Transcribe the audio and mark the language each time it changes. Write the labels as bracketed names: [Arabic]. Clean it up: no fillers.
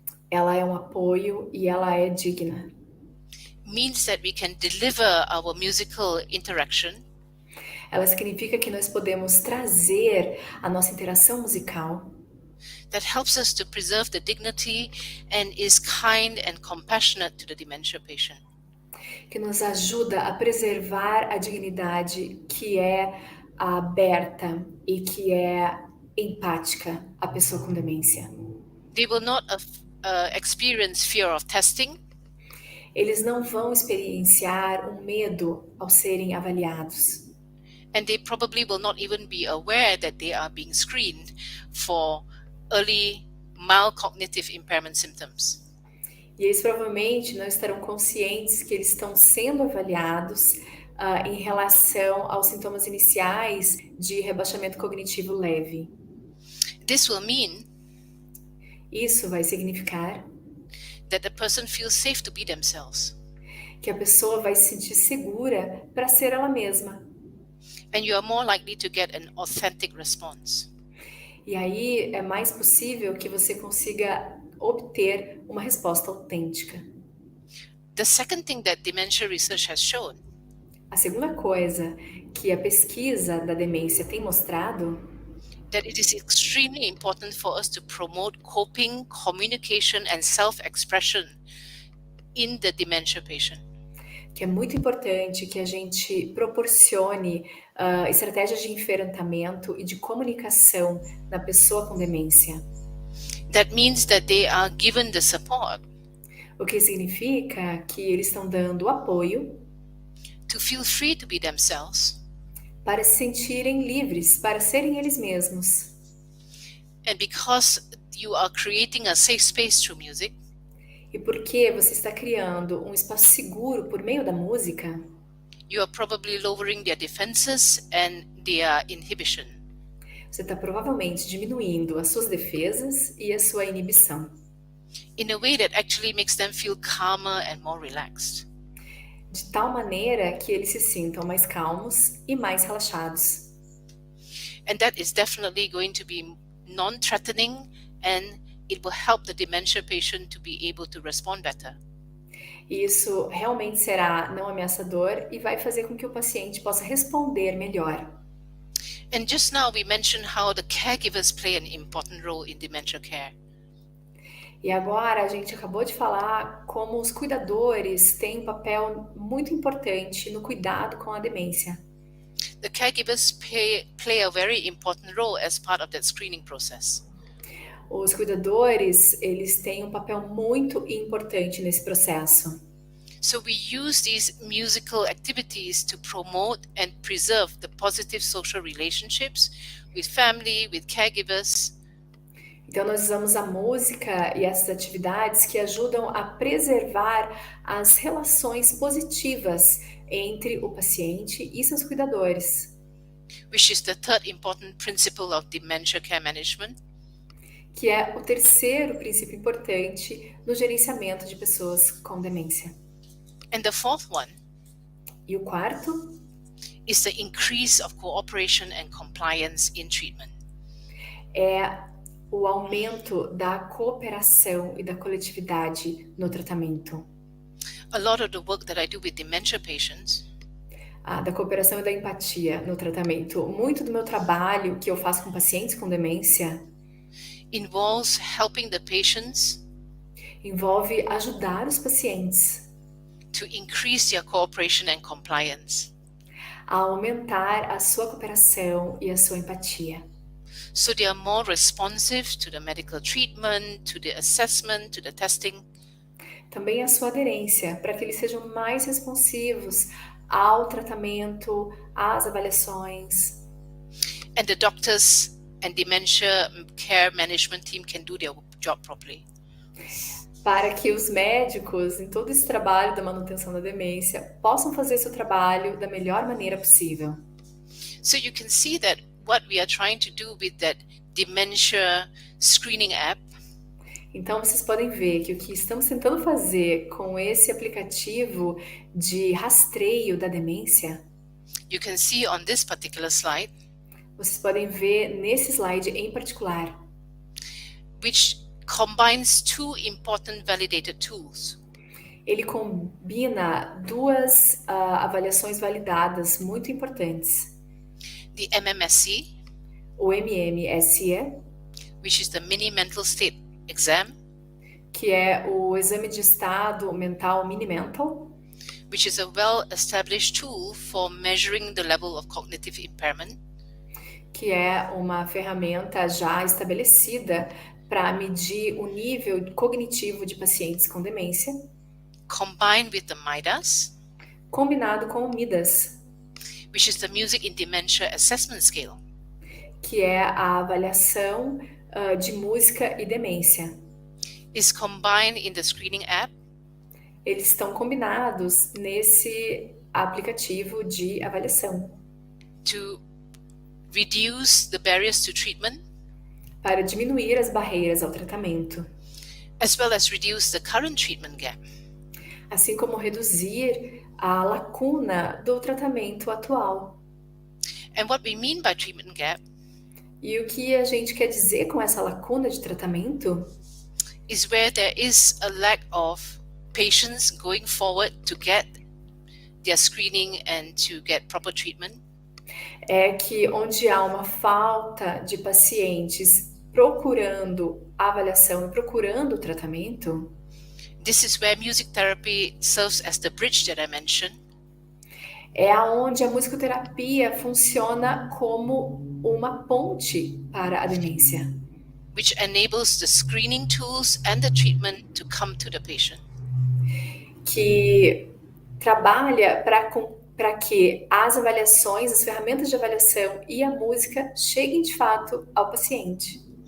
[Portuguese] Ela é um apoio e ela é digna. [English] means that we can deliver our musical interaction [Portuguese] Ela significa que nós podemos trazer a nossa interação musical [English] that helps us to preserve the dignity and is kind and compassionate to the dementia patient. [Portuguese] Que nos ajuda a preservar a dignidade, que é aberta e que é empática à pessoa com demência. [English] They will not experience fear of testing. [Portuguese] Eles não vão experienciar um medo ao serem avaliados. [English] And they probably will not even be aware that they are being screened for early mild cognitive impairment symptoms. [Portuguese] E eles provavelmente não estarão conscientes que eles estão sendo avaliados em relação aos sintomas iniciais de rebaixamento cognitivo leve. [English] This will mean [Portuguese] Isso vai significar [English] that the person feels safe to be themselves. [Portuguese] que a pessoa vai se sentir segura para ser ela mesma. [English] And you are more likely to get an authentic response. [Portuguese] E aí é mais possível que você consiga obter uma resposta autêntica. [English] The second thing that dementia research has shown [Portuguese] A segunda coisa que a pesquisa da demência tem mostrado [English] that it is extremely important for us to promote coping, communication, and self-expression in the dementia patient. [Portuguese] que é muito importante que a gente proporcione estratégias de enfrentamento e de comunicação na pessoa com demência. [English] That means that they are given the support [Portuguese] O que significa que eles estão dando apoio [English] to feel free to be themselves, [Portuguese] para se sentirem livres, para serem eles mesmos. [English] and because you are creating a safe space through music, [Portuguese] E porque você está criando um espaço seguro por meio da música, [English] you are probably lowering their defenses and their inhibition. [Portuguese] você está provavelmente diminuindo as suas defesas e a sua inibição, [English] in a way that actually makes them feel calmer and more relaxed. [Portuguese] de tal maneira que eles se sintam mais calmos e mais relaxados. [English] And that is definitely going to be non-threatening, and it will help the dementia patient to be able to respond better. [Portuguese] E isso realmente será não ameaçador e vai fazer com que o paciente possa responder melhor. [English] And just now we mentioned how the caregivers play an important role in dementia care. [Portuguese] E agora a gente acabou de falar como os cuidadores têm um papel muito importante no cuidado com a demência. [English] The caregivers play a very important role as part of that screening process. [Portuguese] Os cuidadores, eles têm um papel muito importante nesse processo. [English] So we use these musical activities to promote and preserve the positive social relationships with family, with caregivers. [Portuguese] Então nós usamos a música e essas atividades que ajudam a preservar as relações positivas entre o paciente e seus cuidadores, [English] Which is the third important principle of dementia care management. [Portuguese] que é o terceiro princípio importante no gerenciamento de pessoas com demência. [English] And the fourth one [Portuguese] E o quarto [English] is the increase of cooperation and compliance in treatment. [Portuguese] é o aumento da cooperação e da coletividade no tratamento. [English] A lot of the work that I do with dementia patients [Portuguese] Da cooperação e da empatia no tratamento. Muito do meu trabalho que eu faço com pacientes com demência [English] involves helping the patients [Portuguese] envolve ajudar os pacientes [English] to increase their cooperation and compliance [Portuguese] a aumentar a sua cooperação e a sua empatia, [English] so they are more responsive to the medical treatment, to the assessment, to the testing. [Portuguese] também a sua aderência, para que eles sejam mais responsivos ao tratamento, às avaliações, [English] And the doctors and dementia care management team can do their job properly. [Portuguese] para que os médicos, em todo esse trabalho da manutenção da demência, possam fazer seu trabalho da melhor maneira possível. [English] So you can see that what we are trying to do with that dementia screening app [Portuguese] Então, vocês podem ver que o que estamos tentando fazer com esse aplicativo de rastreio da demência, [English] you can see on this particular slide, [Portuguese] vocês podem ver nesse slide em particular, [English] which combines two important validated tools. [Portuguese] ele combina duas avaliações validadas muito importantes. [English] The MMSE, [Portuguese] O MMSE, [English] which is the mini mental state exam, [Portuguese] que é o exame de estado mental mini-mental, [English] which is a well-established tool for measuring the level of cognitive impairment, [Portuguese] que é uma ferramenta já estabelecida para medir o nível cognitivo de pacientes com demência, [English] combined with the MIDAS, [Portuguese] combinado com o MIDAS, [English] which is the Music in Dementia Assessment Scale, [Portuguese] que é a avaliação de música e demência. [English] is combined in the screening app, [Portuguese] Eles estão combinados nesse aplicativo de avaliação [English] to reduce the barriers to treatment, [Portuguese] para diminuir as barreiras ao tratamento, [English] as well as reduce the current treatment gap. [Portuguese] assim como reduzir a lacuna do tratamento atual. [English] And what we mean by treatment gap [Portuguese] E o que a gente quer dizer com essa lacuna de tratamento [English] is where there is a lack of patients going forward to get their screening and to get proper treatment, [Portuguese] é que onde há uma falta de pacientes procurando a avaliação e procurando o tratamento, [English] this is where music therapy serves as the bridge that I mentioned, [Portuguese] é aonde a musicoterapia funciona como uma ponte para a demência, [English] which enables the screening tools and the treatment to come to the patient. [Portuguese] que trabalha para que as avaliações, as ferramentas de avaliação e a música cheguem de fato ao paciente.